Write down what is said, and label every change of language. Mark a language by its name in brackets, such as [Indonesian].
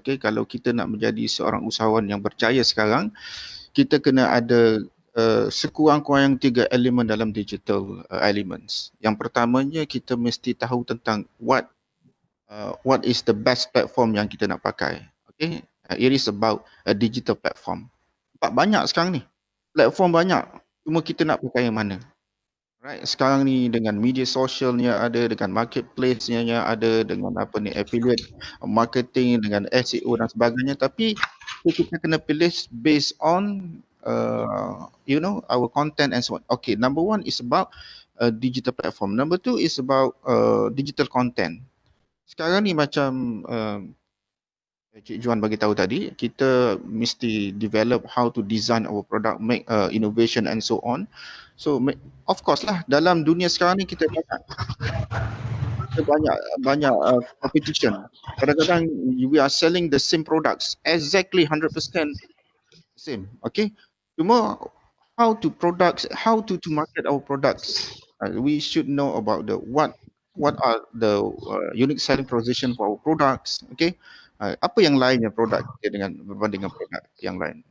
[Malay] Okay, kalau kita nak menjadi seorang usahawan yang berjaya sekarang, kita kena ada sekurang-kurang 3 elemen dalam digital elements. Yang pertamanya, kita mesti tahu tentang [English] what is the best platform [Malay] yang kita nak pakai. [English] Okay, it is about a digital platform. [Malay] Sebab banyak sekarang ni, platform banyak, cuma kita nak pakai yang mana. Right, sekarang ni dengan media sosialnya ada, dengan marketplace-nya ada, dengan affiliate marketing, dengan SEO dan sebagainya, tapi kita kena pilih [English] based on our content and so on. Okay, number 1 is about digital platform. Number 2 is about digital content. [Malay] Sekarang ni macam Cik Juan bagi tahu tadi, kita mesti develop [English] how to design our product, make innovation and so on. [Malay] So of course lah, dalam dunia sekarang ni kita banyak competition. [English] Kadang-kadang we are selling the same products, exactly 100% same. Okay, cuma how to market our products. We should know about the what are the unique selling proposition for our products. [Malay] Okay, apa yang lainnya produk kita berbanding dengan produk yang lain.